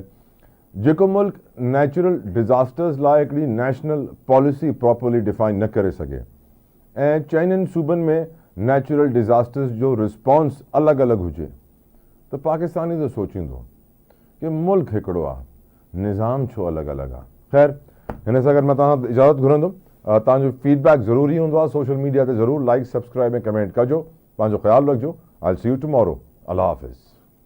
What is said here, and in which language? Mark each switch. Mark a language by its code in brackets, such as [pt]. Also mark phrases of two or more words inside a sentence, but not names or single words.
[sd] जेको मुल्क [en] natural disasters [sd] लाइ हिकिड़ी [en] national policy properly define [sd] न करे सघे ऐं 4 सूबनि में [en] natural disasters [sd] जो रिस्पॉन्स अलॻि अलॻि हुजे, त पाकिस्तानी त सोचींदो कि मुल्क हिकिड़ो आहे, निज़ाम छो अलॻि अलॻि आहे। ख़ैर, हिन सां गॾु मां तव्हां इजाज़त घुरंदुमि। तव्हांजो फीडबैक ज़रूरी हूंदो आहे, [en] social media [sd] ते ज़रूरु [en] like, subscribe [sd] ऐं कमेंट कजो। पंहिंजो ख़्यालु रखिजो। [en] I will see you tomorrow. [sd] अल्लाह हाफ़िज़।